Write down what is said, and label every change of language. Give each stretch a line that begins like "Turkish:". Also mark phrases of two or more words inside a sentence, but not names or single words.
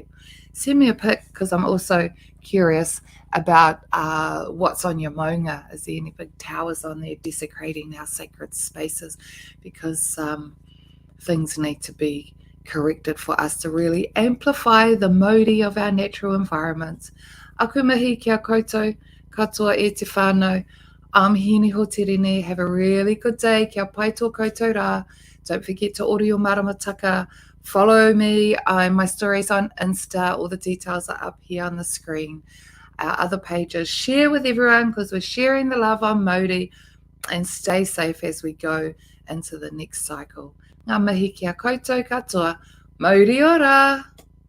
English: Send me a pic because I'm also curious about what's on your maunga. Is there any big towers on there desecrating our sacred spaces? Because things need to be corrected for us to really amplify the mauri of our natural environments.
Māori: Aku mihi kia koutou, katoa e te whānau.
English: I'm Hini Hoterine. Have a really good day.
Māori: Kia pai tō koutou rā.
English: Don't forget to order your maramataka. Follow me. My stories on Insta. All the details are up here on the screen. Our other pages. Share with everyone because we're sharing the love on Mauri, and stay safe as we go into the next cycle.
Māori: Ngā mihi kia koutou katoa. Mauri ora!